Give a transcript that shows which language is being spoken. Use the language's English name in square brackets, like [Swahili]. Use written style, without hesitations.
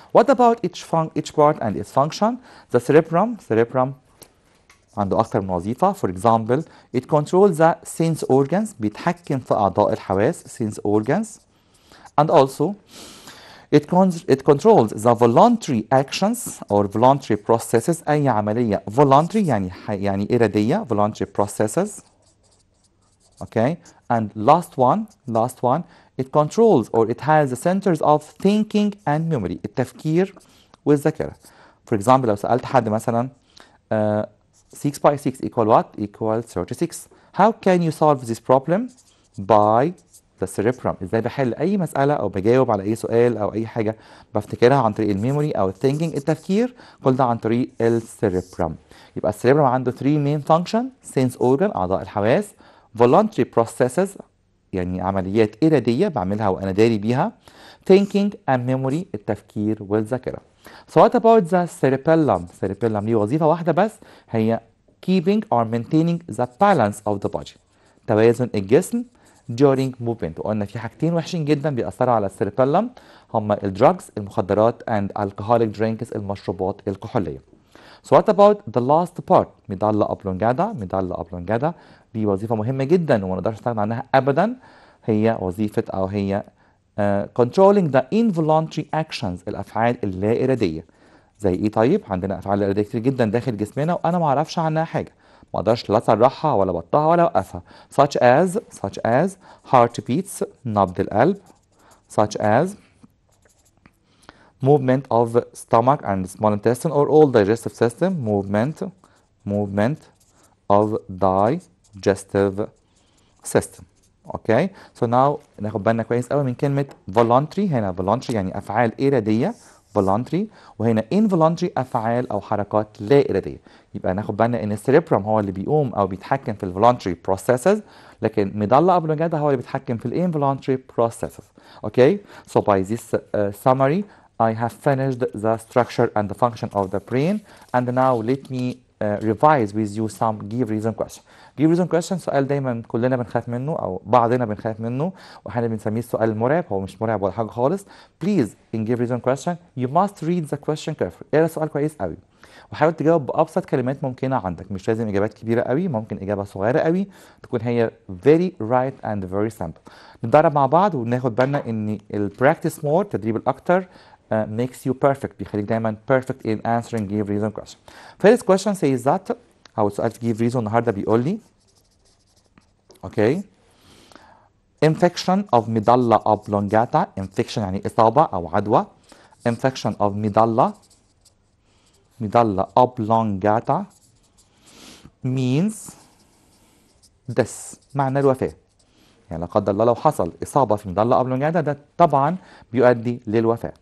[English] What about each part and its function? [Arabic] The cerebrum عنده أكثر من وظيفة. [English] For example, it controls the sense organs [Arabic] بيتحكم في أعضاء الحواس [English] sense organs, and also it controls the voluntary actions or voluntary processes أي عملية voluntary [Arabic] يعني إرادية [English] voluntary processes. Okay, and last one it controls or it has the centers of thinking and memory [Arabic] التفكير والذاكرة. [English] For example [Arabic] لو سألت حد مثلا [English] 6 by 6 equal what? Equal 36. How can you solve this problem? By the cerebrum. [Arabic] ازاي بحل اي مسألة او بجاوب على اي سؤال او اي حاجة بفتكرها عن طريق الميموري او الثينكينج التفكير، كل ده عن طريق السيربرم. يبقى السيربرم عنده 3 main function: sense organ اعضاء الحواس، voluntary processes يعني عمليات إرادية بعملها وأنا داري بيها، [English] thinking and memory [Arabic] التفكير والذاكرة. [English] So what about the cerebellum؟ cerebellum [Arabic] ليه وظيفة واحدة بس، هي [English] keeping or maintaining the balance of the body [Arabic] توازن الجسم [English] during movement. [Arabic] وقلنا في حاجتين وحشين جدا بيأثروا على السيربيلم هما الدراجز المخدرات [English] and alcoholic drinks [Arabic] المشروبات الكحولية. [English] So what about the last part؟ [Arabic] medulla oblongata دي وظيفة مهمة جدا وما نقدرش نستغنى عنها أبدا، هي وظيفة أو هي [English] controlling the involuntary actions [Arabic] الأفعال اللا إرادية. زي إيه طيب؟ عندنا أفعال لا إرادية كتير جدا داخل جسمنا وأنا ما أعرفش عنها حاجة، ما أقدرش لا أسرعها ولا أبطئها ولا أوقفها. [English] such as heartbeats [Arabic] نبض القلب، [English] such as movement of stomach and small intestine or all digestive system, movement of digestive system. Okay, so now [Arabic] ناخد بالنا كويس قوي من كلمة voluntary. هنا voluntary يعني أفعال إرادية voluntary، وهنا involuntary أفعال أو حركات لا إرادية. يبقى ناخد بالنا إن السيربرم هو اللي بيقوم أو بيتحكم في الvoluntary processes، لكن medulla oblongata هو اللي بيتحكم في الinvoluntary processes. [English] Okay, so by this summary I have finished the structure and the function of the brain, and now let me revise with you some give reason question. [Arabic] give reason question سؤال دايما كلنا بنخاف منه او بعضنا بنخاف منه واحنا بنسميه السؤال المرعب، هو مش مرعب ولا حاجه خالص. [English] Please in give reason question you must read the question carefully. [Arabic] اقرا السؤال كويس قوي وحاول تجاوب بابسط كلمات ممكنه عندك، مش لازم اجابات كبيره قوي، ممكن اجابه صغيره قوي تكون هي [English] very right and very simple. [Arabic] نتدرب مع بعض وناخد بالنا ان البراكتس مور التدريب الاكتر [English] makes you perfect [Arabic] بيخليك دايما perfect in answering give reason question. [English] First question says that [Arabic] أو السؤال في [English] give reason النهارده بيقول لي okay infection of medulla oblongata infection [Arabic] يعني إصابة أو عدوى [English] infection of medulla oblongata means death، [Arabic] معنى الوفاة. يعني لا قدر الله لو حصل إصابة في medulla oblongata ده طبعا بيؤدي للوفاة.